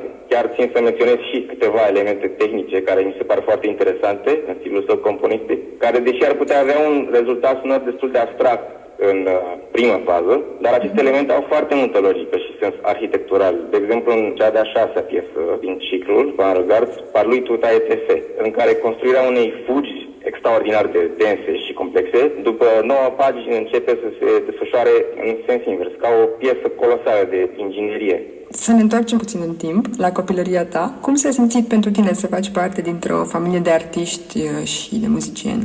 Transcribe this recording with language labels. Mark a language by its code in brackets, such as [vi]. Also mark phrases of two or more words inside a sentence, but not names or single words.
[ro] Chiar țin să menționez și câteva elemente tehnice care mi se par foarte interesante în stilul său componistic, care, deși ar putea avea un rezultat sonor destul de abstract în prima fază, dar aceste elemente au foarte multă logică și sens arhitectural. De exemplu, în cea de-a 6-a piesă din ciclul, Van Regard, Par lui tout a été fait, în care construirea unei fugi extraordinar de dense și complexe, după 9 pagini începe să se desfășoare în sens invers, ca o piesă colosală de inginerie. Să ne întoarcem puțin în timp, la copilăria ta. Cum s-a simțit pentru tine să faci parte dintr-o familie de artiști și de muzicieni?